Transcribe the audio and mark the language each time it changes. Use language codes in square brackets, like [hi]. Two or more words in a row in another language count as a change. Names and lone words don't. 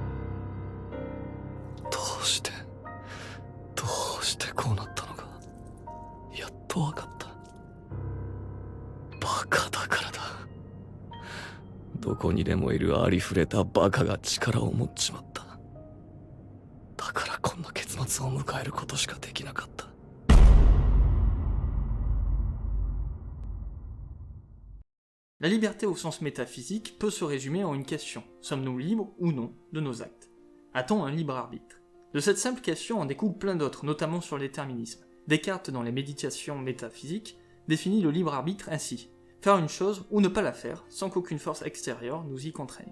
[ja] どうしてこうなったのかやっとわかった。バカだからだ。どこにでもいるありふれたバカが力を持っちまった。だからこんな結末を迎えることしかできなかった。 [fr] La liberté au sens métaphysique peut se résumer en une question. Sommes-nous libres ou non de nos actes? A-t-on un libre arbitre? De cette simple question en découlent plein d'autres, notamment sur le déterminisme. Descartes, dans les méditations métaphysiques, définit le libre arbitre ainsi: faire une chose ou ne pas la faire, sans qu'aucune force extérieure nous y contraigne.